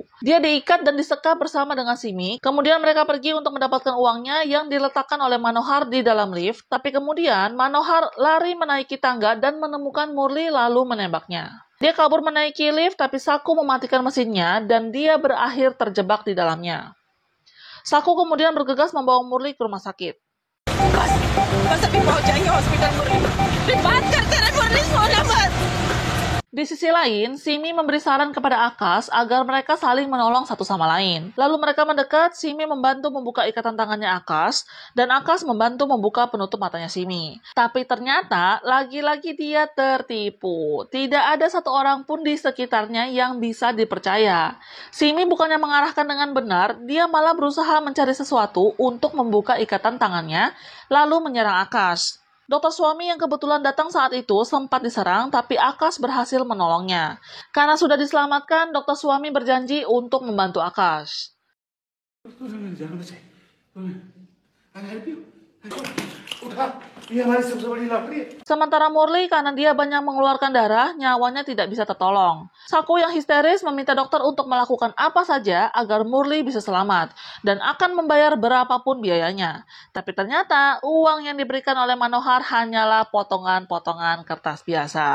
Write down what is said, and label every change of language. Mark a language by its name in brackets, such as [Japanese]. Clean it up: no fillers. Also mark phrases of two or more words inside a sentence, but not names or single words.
[Indonesian] Dia diikat dan disekap bersama dengan Simi, kemudian mereka pergi untuk mendapatkan uangnya yang diletakkan oleh Manohar di dalam lift, tapi kemudian Manohar lari menaiki tangga dan menemukan Murli lalu menembaknya. Dia kabur menaiki lift, tapi Saku mematikan mesinnya dan dia berakhir terjebak di dalamnya. Saku kemudian bergegas membawa Murli ke rumah sakit. [Hindi] बस अभी पहुंच जाएंगे हॉस्पिटल मुरली। फिर बात करते रहे मुरली, सोना मत। [Indonesian] Di sisi lain, Simi memberi saran kepada Akash agar mereka saling menolong satu sama lain. Lalu mereka mendekat, Simi membantu membuka ikatan tangannya Akash, dan Akash membantu membuka penutup matanya Simi. Tapi ternyata, lagi-lagi dia tertipu. Tidak ada satu orang pun di sekitarnya yang bisa dipercaya. Simi bukannya mengarahkan dengan benar, dia malah berusaha mencari sesuatu untuk membuka ikatan tangannya, lalu menyerang Akash. Dokter suami yang kebetulan datang saat itu sempat diserang, tapi Akash berhasil menolongnya. Karena sudah diselamatkan, dokter suami berjanji untuk membantu Akash. [Hindi] उठा, ये हमारी सबसे बड़ी लॉटरी है। [Indonesian] Sementara Murli, karena dia banyak mengeluarkan darah, nyawanya tidak bisa tertolong. Saku yang histeris meminta dokter untuk melakukan apa saja agar Murli bisa selamat dan akan membayar berapapun biayanya. Tapi ternyata uang yang diberikan oleh Manohar hanyalah potongan-potongan kertas biasa.